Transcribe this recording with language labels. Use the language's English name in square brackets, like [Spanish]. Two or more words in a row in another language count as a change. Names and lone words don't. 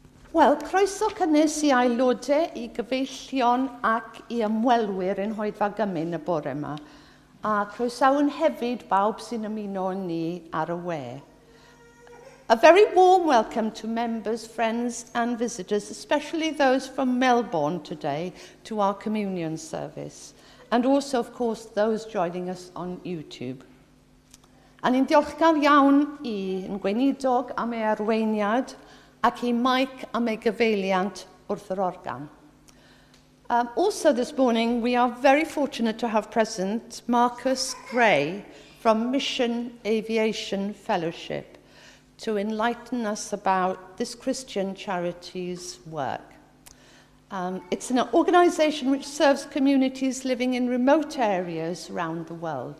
[Welsh] Wel, croeso cynnes i aelodau i gyfeillion ac i ymwelwyr yn Hoedfa Gymyn y bore yma. A croesawn hefyd bawb sy'n ymuno ni ar y we. [English] A very warm welcome to members, friends and visitors, especially those from Melbourne today, to our communion service. And also, of course, those joining us on YouTube. [Welsh] A ni'n diolchgar iawn i'n gweinidog am ei arweiniad ac i Mike am ei gyfeiliant wrth yr organ. [English] Also this morning, we are very fortunate to have present Marcus Gray from Mission Aviation Fellowship to enlighten us about this Christian charity's work. It's an organisation which serves communities living in remote areas around the world.